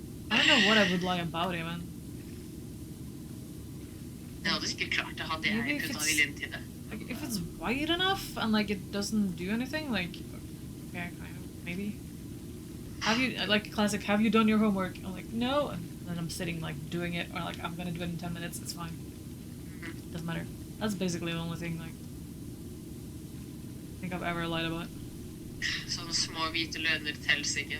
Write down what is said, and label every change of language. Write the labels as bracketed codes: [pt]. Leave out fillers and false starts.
[en] I don't know what I would lie about even. [no] Det hadde sikkert klart det, hadde jeg puttet viljen til det. [en] Like, if it's white enough and like it doesn't do anything, like, okay, kind of, maybe. Have you, like, classic, have you done your homework? I'm like, no, and then I'm sitting like doing it, or like I'm gonna do it in 10 minutes, it's fine. Doesn't matter. That's basically the only thing, like, I think I've ever lied about. [no] Sånne små hvite løgner tels ikke.